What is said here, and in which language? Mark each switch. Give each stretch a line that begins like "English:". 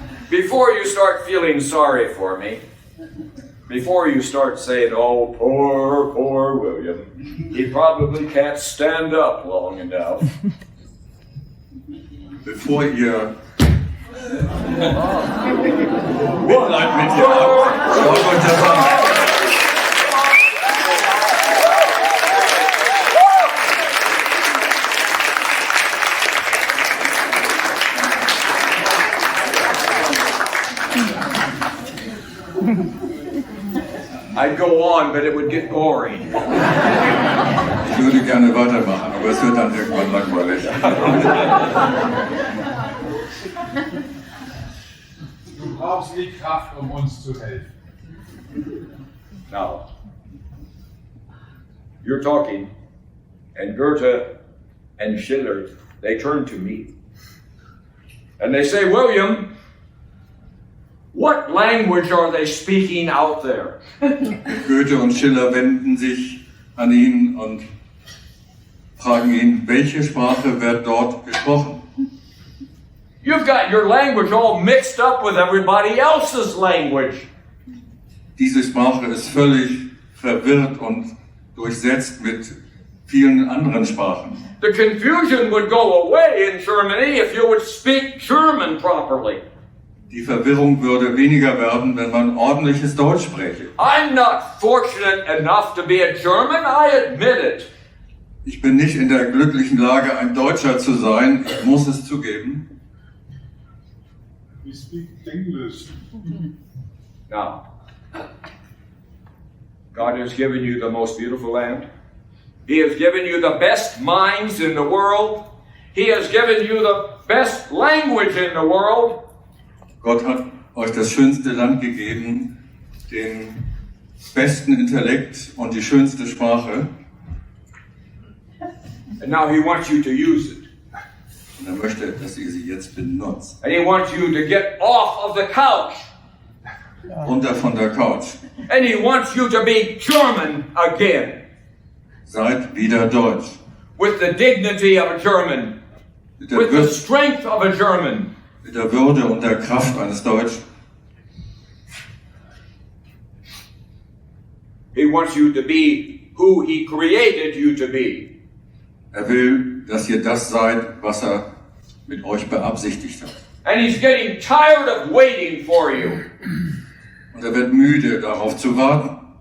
English: Before you start feeling sorry for me, before you start saying, oh, poor William, he probably can't stand up long enough.
German: Bevor ihr Mitleid mit ihr habt, schaut euch das an.
English: I'd go on, but it would get boring.
German: würde gerne weitermachen, aber es wird dann irgendwann langweilig. Du brauchst die Kraft, um uns zu helfen.
English: Now, you're talking, and Goethe and Schiller, they turn to me. And they say, William, what language are they speaking out there?
German: Goethe und Schiller wenden sich an ihn und fragen ihn, welche Sprache wird dort gesprochen?
English: You've got your language all mixed up with everybody else's language.
German: Diese Sprache ist völlig verwirrt und durchsetzt mit vielen anderen Sprachen.
English: The confusion would go away in Germany if you would speak German properly.
German: Die Verwirrung würde weniger werden, wenn man ordentliches Deutsch spräche.
English: I'm not fortunate enough to be a German, I admit it.
German: Ich bin nicht in der glücklichen Lage, ein Deutscher zu sein, ich muss es zugeben.
English: We speak English. Now, God has given you the most beautiful land. He has given you the best minds in the world. He has given you the best language in the world.
German: Gott hat euch das schönste Land gegeben, den besten Intellekt und die schönste Sprache.
English: And now He wants you to use it.
German: Und er möchte, dass ihr sie jetzt benutzt.
English: And He wants you to get off of the couch.
German: Runter von der Couch.
English: And He wants you to be German again.
German: Seid wieder Deutsch.
English: With the dignity of a German.
German: Mit der,
English: With the strength of a German.
German: mit der Würde und der Kraft eines Deutschen.
English: He wants you to be who He created you to be.
German: Er will, dass ihr das seid, was er mit euch beabsichtigt hat.
English: And He's getting tired of waiting for you.
German: Und er wird müde, darauf zu warten.